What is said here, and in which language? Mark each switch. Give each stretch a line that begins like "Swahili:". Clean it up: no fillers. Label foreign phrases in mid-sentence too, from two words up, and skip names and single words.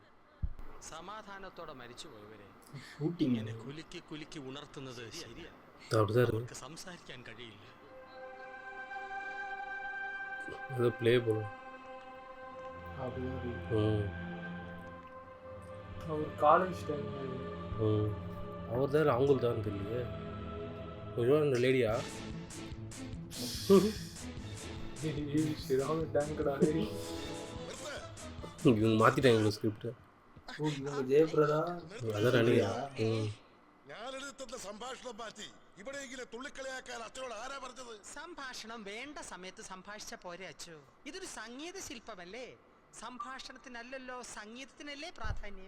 Malayalam: സമാധാനത്തോടെ മരിച്ചുപോയവരെ ഇങ്ങനെ കുലുക്കി കുലുക്കി ഉണർത്തുന്നത് ശരിയാണ്. അവർക്ക് സംസാരിക്കാൻ കഴിയില്ല.
Tamil: அது ப்ளே பண்ணும். அவர் காலேஜ் டைம் அவர் தான் அவங்களுக்கு தான் தெரியல. ஒருவேளை அந்த லேடியா இவங்க மாத்திட்டாங்க ஸ்கிரிப்ட்.
Malayalam: ജയപ്രദാ അതാണ് അണിയാ. ഞാനെടുത്ത സംഭാഷണം മാറ്റി ഇവിടെ ഇങ്ങനെ തുള്ളിക്കളിയാക്കാൻ അച്ഛനോട് ആരാ പറഞ്ഞത്? സംഭാഷണം വേണ്ട സമയത്ത് സംഭാഷിച്ച പോരെ അച്ചു. ഇതൊരു സംഗീത ശില്പമല്ലേ? സംഭാഷണത്തിനല്ലല്ലോ സംഗീതത്തിനല്ലേ പ്രാധാന്യം.